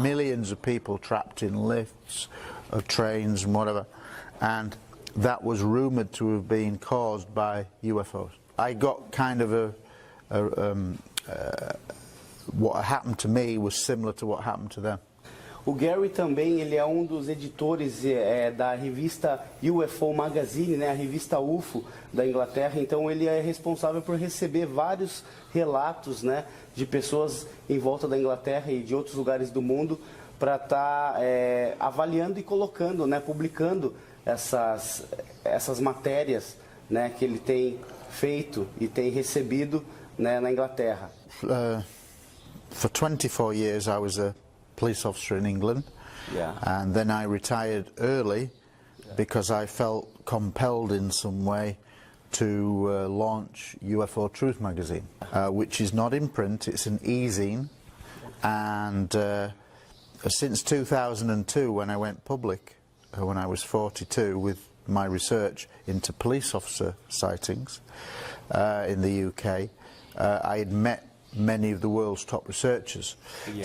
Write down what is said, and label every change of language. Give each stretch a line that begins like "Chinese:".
English: Millions of people trapped in lifts, trains and whatever, and that was rumoured to have been caused by UFOs. I got kind of what happened to me was similar to what happened to them.
Portuguese: O Gary também ele é dos editores da revista UFO Magazine, né, a revista UFO da Inglaterra. Então ele é responsável por receber vários relatos, né, de pessoas em volta da Inglaterra e de outros lugares do mundo para estar avaliando e colocando, né, publicando essas matérias, né, que ele tem feito e tem recebido, né, na Inglaterra.
English: For 24 years I was a police officer in England, yeah. And then I retired early, yeah, because I felt compelled in some way to launch UFO Truth magazine, which is not in print, it's an e-zine, and since 2002, when I went public, when I was 42, with my research into police officer sightings in the UK, I had met many of the world's top researchers. Yeah.